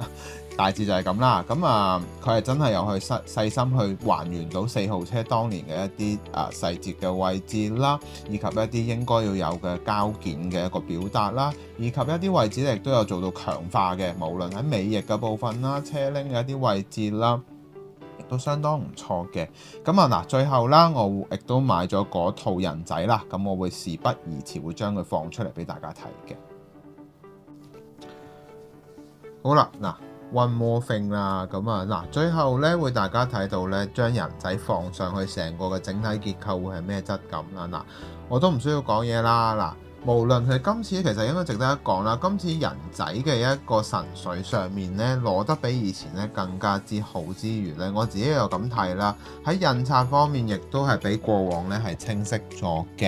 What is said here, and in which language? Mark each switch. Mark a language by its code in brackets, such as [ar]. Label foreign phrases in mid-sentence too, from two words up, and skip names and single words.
[yue] 大致就係咁啦，佢係真係有去細心去還原到4號車當年嘅一啲細節嘅位置啦，以及一啲應該要有嘅膠件嘅一個表達啦，以及一啲位置咧亦都有做到強化嘅，無論喺尾翼嘅部分啦、車鈴嘅一啲位置啦，亦都相當唔錯嘅。最後啦，我亦都買咗嗰套人仔啦，咁我會事不宜遲會將佢放出嚟俾大家睇嘅。好啦， [en] One more thing [yue] 啦，最後咧會大家睇到咧，將人仔放上去，成個嘅整體結構會係咩質感啦？我都唔需要講嘢啦。無論佢今次其實應該值得一講啦，今次人仔嘅一個神髓上面咧攞得比以前咧更加之好之餘咧，我自己又咁睇啦，喺印刷方面亦都係比過往咧係清晰咗嘅。